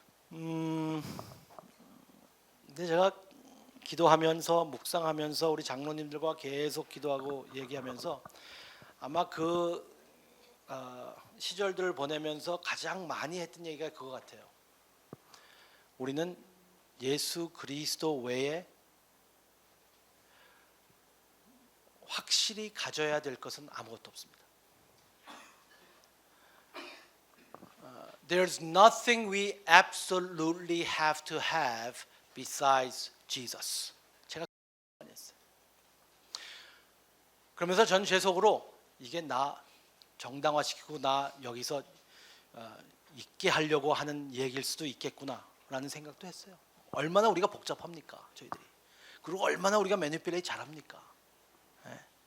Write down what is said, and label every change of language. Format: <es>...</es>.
<ko>근데 제가 기도하면서 묵상하면서 우리 장로님들과 계속 기도하고 얘기하면서 아마 그 시절들을 보내면서 가장 많이 했던 얘기가 그거 같아요. 우리는 예수 그리스도 외에 확실히 가져야 될 것은 아무것도 없습니다.</ko> <en>There's nothing we absolutely have to have besides Jesus.</en> <ko>제가 많이 했어요. 그러면서 전 제 속으로 이게 나 정당화시키고 나 여기서 있게 하려고 하는 얘기일 수도 있겠구나라는 생각도 했어요. 얼마나 우리가 복잡합니까, 저희들이. 그리고 얼마나 우리가 매니플레이트 잘합니까. 네.</ko>